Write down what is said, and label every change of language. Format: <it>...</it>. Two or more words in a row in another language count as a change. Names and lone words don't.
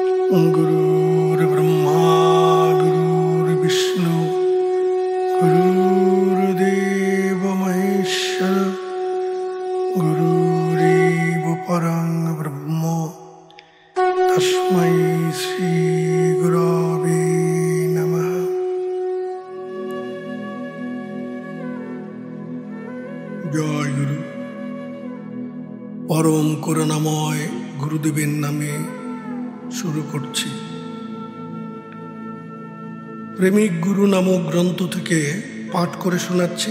<sa>गुरुर्ब्रह्मा गुरुर्विष्णु गुरुर्देव महेश्वर गुरुरेव परं ब्रह्म तस्मै श्री गुरवे नमः।</sa> <bn>জয় গুরু। পরম করুণাময় গুরুদেবের নামে শুরু করছি। প্রেমিক গুরু নামক গ্রন্থ থেকে পাঠ করে শোনাচ্ছি।</bn>